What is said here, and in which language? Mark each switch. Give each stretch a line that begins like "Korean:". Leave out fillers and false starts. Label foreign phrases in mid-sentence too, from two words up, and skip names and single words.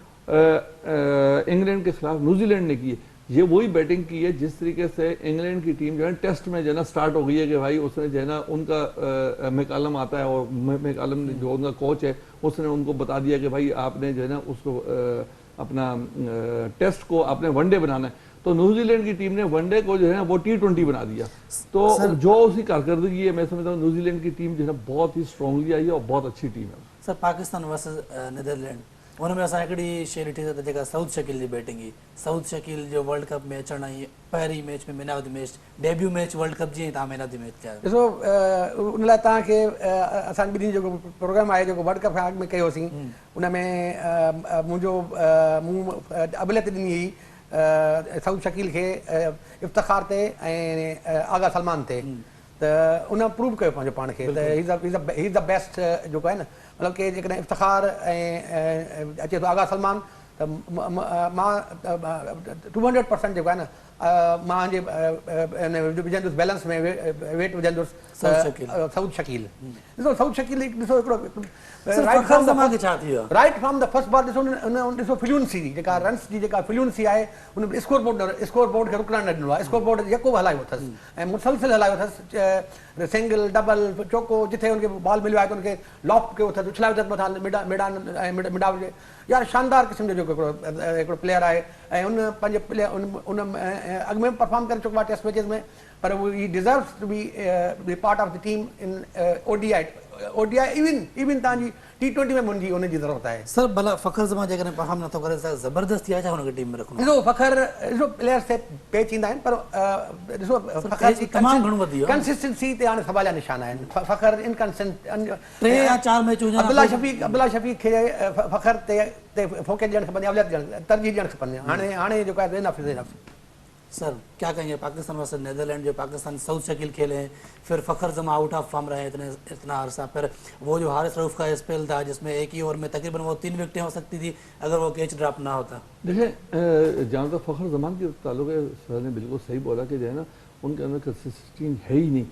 Hindi: इंग्लैंड के खिलाफ न्यूजीलैंड ने की है, ये वही बैटिंग की है जिस तरीके से इंग्लैंड की टीम जो है टेस्ट में जो है ना स्टार्ट हो गई है कि भाई उसने जो है ना उनका मैकालम आता है और मैकालम जो उनका कोच है उसने उनको बता दिया कि भाई आपने जो है ना उसको अपना टेस्ट को आपने वनडे बनाना है, तो न्यूजीलैंड की टीम ने वनडे को जो है ना वो T20 बना दिया। तो जो उसकी कारकर्दगी है, मैं समझता हूँ न्यूजीलैंड की टीम जो है ना बहुत ही स्ट्रांगली आई है और बहुत अच्छी टीम है।
Sindhi: सर, पाकिस्तान वर्सेस नीदरलैंड, उनमें असां हिकिड़ी शइ ॾिठी त जेका साउथ शकील जी बैटिंग हुई, साउथ शकील जो वर्ल्ड कप में अचण आई पहिरीं मैच में
English: man of the match, debut match
Sindhi: वर्ल्ड कप जी तव्हां
English: man of the match
Sindhi: कया। ॾिसो, उन लाइ तव्हांखे असां ॿिन्ही जेको प्रोग्राम आहे जेको वर्ल्ड कप खां अॻु में कयोसीं, उन में मूं अबिलियत ॾिनी हुई साउथ शकील खे इफ़्तिखार ते ऐं आगा सलमान ते, त उन प्रूव कयो पंहिंजो पाण खे त
English: he is the best
Sindhi: जेको आहे न, मतिलबु कि जेकॾहिं इफ़्तिखार ऐं अचे थो आगा सलमान, त मां 200% जेको आहे न मुंहिंजे विझंदुसि बैलेंस में वेट विझंदुसि साउथ शकील। ॾिसो साउथ शकील ॾिसो हिकिड़ो
English: right from the first ball,
Sindhi: ॾिसो फ्लुएंसी जेका रन्स जी जेका फ्लुएंसी आहे हुन
English: score board
Sindhi: खे रुकणु न ॾिनो आहे,
English: score board
Sindhi: यको हलायो अथसि ऐं मुसलसिल हलायो अथसि,
English: single double
Sindhi: चौको, जिथे हुनखे बॉल मिलियो आहे त हुनखे लॉफ्ट कयो अथसि, उछलायो अथसि मथां मैदान ऐं मिडाव जे, यार शानदार क़िस्म जो जेको हिकिड़ो प्लेयर आहे ऐं उन पंहिंजे प्लेयर उन अॻु में परफॉर्म करे चुको आहे टेस्ट मैचिस में, पर उहो
English: he deserves to be part of the team in ODI ODI
Sindhi: इवन तव्हांजी T20 में मुंहिंजी उनजी ज़रूरत आहे। सर भला फ़खर ज़मां जेकॾहिं परफॉर्म नथो करे त ज़बरदस्ती आहे छा हुनखे टीम में रखणो? ॾिसो फ़खर, ॾिसो प्लेयर्स ते पेच ईंदा आहिनि, पर ॾिसो फ़खर जी तमामु घणो वधी वियो आहे। कंसिस्टेंसी ते हाणे सवाल जा निशान आहिनि। फ़खर इनकंसिस्टेंट 3 या 4 मैच हुजनि। अब्दुल्ला शफ़ीक़ खे फ़खर ते फोकस ॾियणु खपंदी, अवलियत ॾियणु, तरजीह ॾियणु खपंदी। हाणे जेको आहे
English: enough is enough.
Hindi: सर क्या कहेंगे पाकिस्तान वर्सेस नेदरलैंड, जो पाकिस्तान साउथ शकील खेले हैं, फिर फ़खर जमा
English: out of form
Hindi: रहे इतना अरसा, फिर वो जो हारिस रऊफ़ का स्पेल था जिसमें एक ही ओवर में तकरीबन वो 3 विकेटें हो सकती थी अगर वो
English: catch drop
Hindi: ना होता। देखिए जहाँ तक फ़खर जमान के ताल्लुक है, सर ने बिल्कुल सही बोला कि जो है ना उनके अंदर कंसिस्टेंसी है ही नहीं।